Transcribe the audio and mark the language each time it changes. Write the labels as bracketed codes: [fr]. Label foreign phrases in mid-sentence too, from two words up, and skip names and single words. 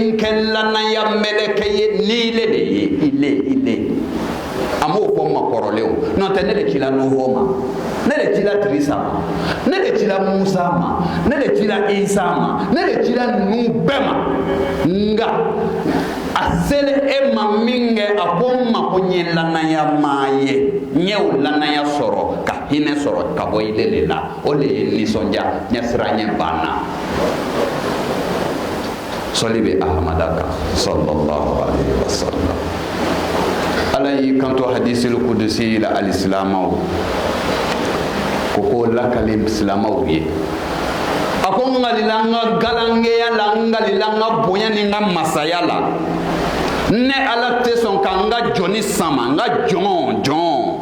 [bm] n kɛ lanaya mɛlɛkɛ ye ni le de ye ile a m'o fɔ n ma kɔrɔlenw n'o tɛ ne de cila nuhɔ ma ne de cila tirisa ma ne de cila musa ma ne de cila isa ma ne de cila ninnu bɛɛ ma nka a sele e ma min kɛ a ko n ma ko n ye lanaya maa ye n ye o lanaya sɔrɔ ka hinɛ sɔrɔ ka bɔ ile de la o de ye nisɔndiya ɲɛsiranɲɛ banna sɔli bɛ ahamada kan [ar] صلى الله عليه وسلم [bm] ala y'i kanto [ar] الحديث القدسي [bm] la alisilamɛw ko k'o lakali silamɛw ye a ko n nkalila n ka galangeya la n nkalila n ka bonya ni n ka masaya la ne ala tɛ sɔn ka n ka jɔni sama n ka jɔn